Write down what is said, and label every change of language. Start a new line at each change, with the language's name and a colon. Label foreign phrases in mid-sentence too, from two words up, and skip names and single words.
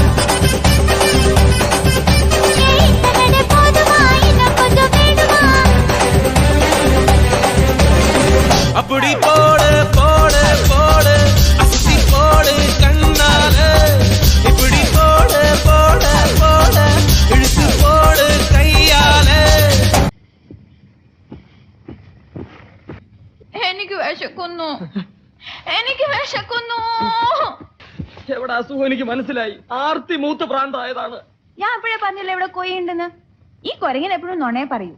Tamil: அப்படி போடு போடு போடு அஸ்தி போடு கண்ணாலே இப்படி போடு போடு போடு இழுத்து போடு கையாலே
Malayalam: എനിക്ക് വിശക്കുന്നു എനിക്ക് വിശക്കുന്നു എവിടെ അസുഖം എനിക്ക് മനസ്സിലായി ആർത്തി മൂത്ത് പ്രാന്തായതാണ് ഞാൻ അപ്പോഴേ പറഞ്ഞില്ല ഇവിടെ കൊയ്യ ഉണ്ടെന്ന് ഈ കൊരങ്ങൻ എപ്പോഴും നുണയെ പറയൂ